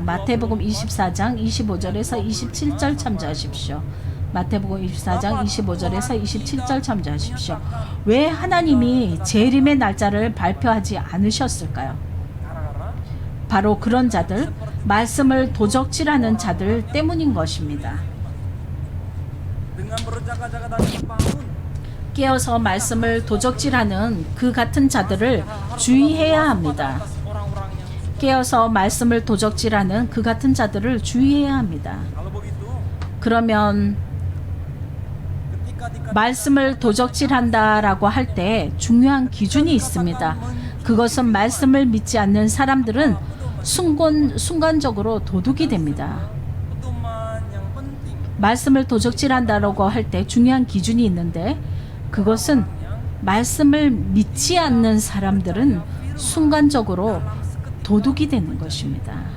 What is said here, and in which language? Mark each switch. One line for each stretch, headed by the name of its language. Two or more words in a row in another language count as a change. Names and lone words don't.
Korean: 마태복음 24장 25절에서 27절 참조하십시오. 마태복음 24장 25절에서 27절 참조하십시오. 왜 하나님이 재림의 날짜를 발표하지 않으셨을까요?
Indonesian: Gara-gara
Korean: 바로 그런 자들, 말씀을 도적질하는 자들 때문인 것입니다.
Indonesian: dengan berjaga-jaga dan membangun
Korean: 깨어서 말씀을 도적질하는 그 같은 자들을 주의해야 합니다.
Indonesian: atas orang-orang yang
Korean: 깨어서 말씀을 도적질하는 그 같은 자들을 주의해야 합니다.
Indonesian: kalau begitu
Korean: 그러면
Indonesian: ketika dikatakan
Korean: 말씀을 도적질한다라고 할 때 중요한 기준이 있습니다. 그것은 말씀을 믿지 않는 사람들은 순간적으로 도둑이 됩니다. 말씀을 도적질한다라고 할 때 중요한 기준이 있는데 그것은 말씀을 믿지 않는 사람들은 순간적으로 도둑이 되는 것입니다.